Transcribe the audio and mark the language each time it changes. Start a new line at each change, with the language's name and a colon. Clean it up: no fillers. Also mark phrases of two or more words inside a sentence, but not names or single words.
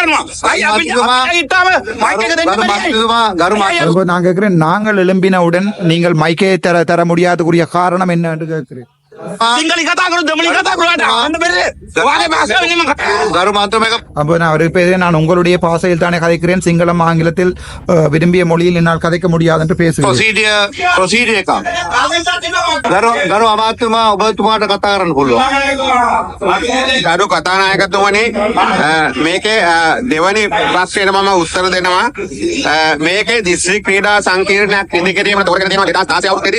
Tamil: நான் கேட்கிறேன், நாங்கள் எழும்பினவுடன் நீங்கள் மைக்கை தர முடியாதக்குரிய காரணம் என்ன என்று கேட்கிறேன். நான் உங்களுடைய பாசையில் தானே கதைக்கிறேன், சிங்களம் ஆங்கிலத்தில் விரும்பிய மொழியில் என்னால் கதைக்க முடியாது என்று பேசுகிறேன்.
Sinhala: ගරු කතානායකතුමනි මේකේ දෙවනි ප්‍රශ්නයට මම උත්තර දෙනවා. මේකේ දිස්ත්‍රික් ක්‍රීඩා සංකීර්ණයක් ඉදිකිරීමට තෝරගෙන තියෙනවා 2016 අවුරුද්දේදී.